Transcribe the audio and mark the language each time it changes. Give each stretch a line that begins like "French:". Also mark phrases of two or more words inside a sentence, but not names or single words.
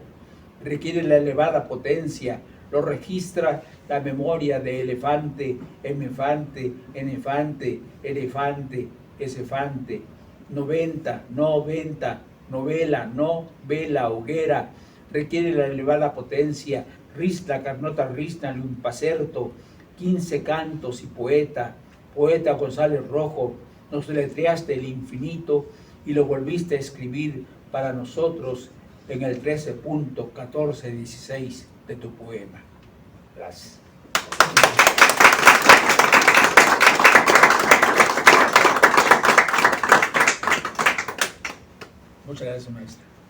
Spanish: Requiere la elevada potencia, lo registra la memoria de elefante, emefante, enefante, elefante, esefante. 90, novela, no vela, hoguera. Requiere la elevada potencia, risla, carnota, risna, liumpacerto, 15 cantos y poeta. Poeta González Rojo, nos deletreaste el infinito y lo volviste a escribir para nosotros en el 13.1416 de tu poema. Gracias. Muchas gracias, maestra.